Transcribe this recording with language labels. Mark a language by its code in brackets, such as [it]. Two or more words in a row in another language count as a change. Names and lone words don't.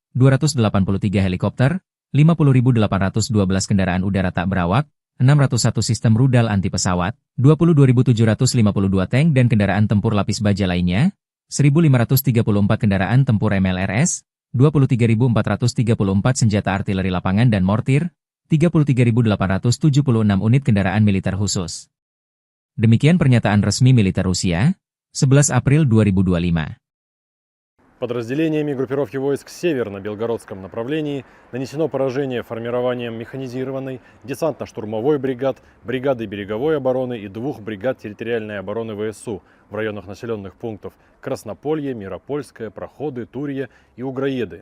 [id] 283 helikopter, 50.812 kendaraan udara tak berawak, 601 sistem rudal anti pesawat, 22.752 tank dan kendaraan tempur lapis baja lainnya, 1.534 kendaraan tempur MLRS, 23.434 senjata artileri lapangan dan mortir, 33.876 unit kendaraan militer khusus. Demikian pernyataan resmi militer Rusia, 11 April 2025. [ru] Подразделениями группировки войск «Север» на Белгородском направлении нанесено поражение формированием механизированной, десантно-штурмовой бригад, бригады береговой обороны и 2 бригад территориальной обороны ВСУ в районах населенных пунктов Краснополье, Миропольское, Проходы, Турье и Угроеды.